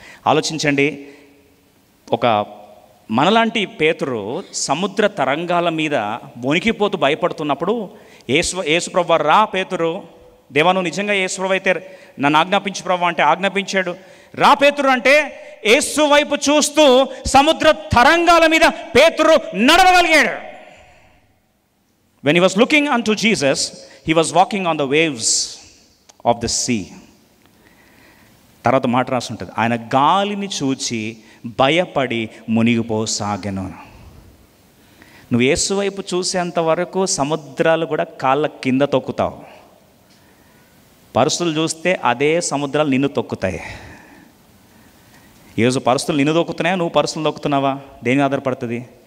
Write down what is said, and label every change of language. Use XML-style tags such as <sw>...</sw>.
<te>ఆలోచించండి, ఒక మనలాంటి పేతురు సముద్ర తరంగాల మీద వణికిపోతూ భయపడుతున్నప్పుడు యేసుప్రభు వారు, రా పేతురు, దేవా నువ్వు నిజంగా యేసుప్రభు అయితే నన్ను ఆజ్ఞాపించు ప్రభు అంటే ఆజ్ఞాపించాడు. రా పేతురు అంటే యేసు వైపు చూస్తూ సముద్ర తరంగాల మీద పేతురు నడవగలిగాడు.</te> <en>When he was looking unto Jesus, he was walking on the waves of the sea.</en> <te>తర్వాత మాట రాసి ఉంటుంది, ఆయన గాలిని చూచి భయపడి మునిగిపోసాగెను. నువ్వు యేసు వైపు చూసేంత వరకు సముద్రాలు కూడా కాళ్ళ కింద తొక్కుతావు. పరిస్థితులు చూస్తే అదే సముద్రాలు నిన్ను తొక్కుతాయి. ఈరోజు పరిస్థితులు నిన్ను తొక్కుతున్నాయా, నువ్వు పరిస్థితులు తొక్కుతున్నావా? దేని ఆధారపడుతుంది?</te>